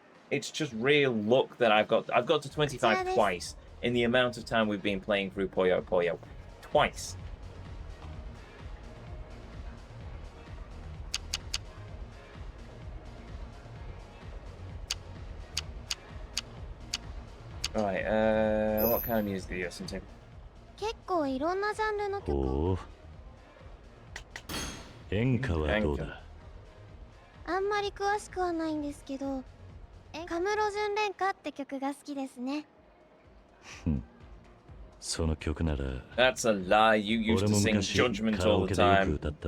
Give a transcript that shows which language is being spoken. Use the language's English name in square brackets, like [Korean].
[English] It's just real luck that I've got to 25 twice in the amount of time we've been playing through Puyo Puyo. Twice. Right, what kind of music do you listen to? [Japanese] 結構いろんなジャンルの曲。おお。演歌はどうだ。あんまり詳しくはないんですけど、カムロ純恋歌って曲が好きですね。その曲なら。 [English] That's a lie. You used to sing Judgment all the time.